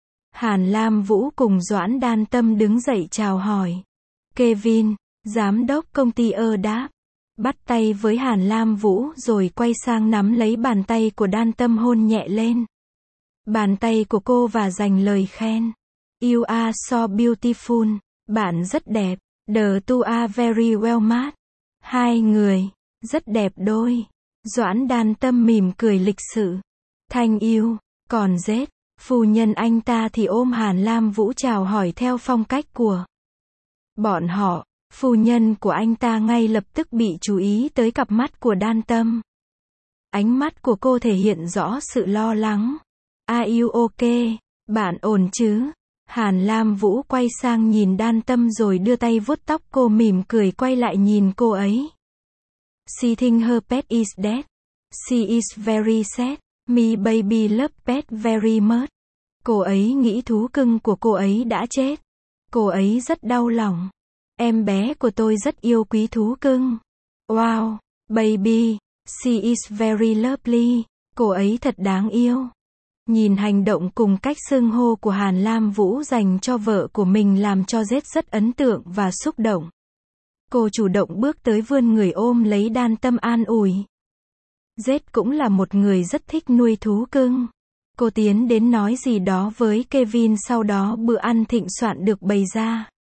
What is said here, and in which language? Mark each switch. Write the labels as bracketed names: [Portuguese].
[Vietnamese] Hàn Lam Vũ cùng Doãn Đan Tâm đứng dậy chào hỏi. Kevin, giám đốc công ty Ơ Đáp. Bắt tay với Hàn Lam Vũ rồi quay sang nắm lấy bàn tay của Đan Tâm hôn nhẹ lên. Bàn tay của cô và dành lời khen. [English] You are so beautiful. [Vietnamese] Bạn rất đẹp. [English] The two are very well matched. [Vietnamese] Hai người. Rất đẹp đôi. Doãn Đan Tâm mỉm cười lịch sự. Thanh yêu. Còn dết. Phu nhân anh ta thì ôm Hàn Lam Vũ chào hỏi theo phong cách của bọn họ. Phu nhân của anh ta ngay lập tức bị chú ý tới cặp mắt của Đan Tâm. Ánh mắt của cô thể hiện rõ sự lo lắng. [English] Are you okay? [Vietnamese] Bạn ổn chứ? Hàn Lam Vũ quay sang nhìn Đan Tâm rồi đưa tay vuốt tóc cô mỉm cười quay lại nhìn cô ấy. [English] She thinks her pet is dead. She is very sad. Me baby love pet very much. [Vietnamese] Cô ấy nghĩ thú cưng của cô ấy đã chết. Cô ấy rất đau lòng. Em bé của tôi rất yêu quý thú cưng. [English] Wow, baby, she is very lovely. [Vietnamese] Cô ấy thật đáng yêu. Nhìn hành động cùng cách xưng hô của Hàn Lam Vũ dành cho vợ của mình làm cho Zết rất ấn tượng và xúc động. Cô chủ động bước tới vươn người ôm lấy Đan Tâm an ủi. Zết cũng là một người rất thích nuôi thú cưng. Cô tiến đến nói gì đó với Kevin sau đó bữa ăn thịnh soạn được bày ra.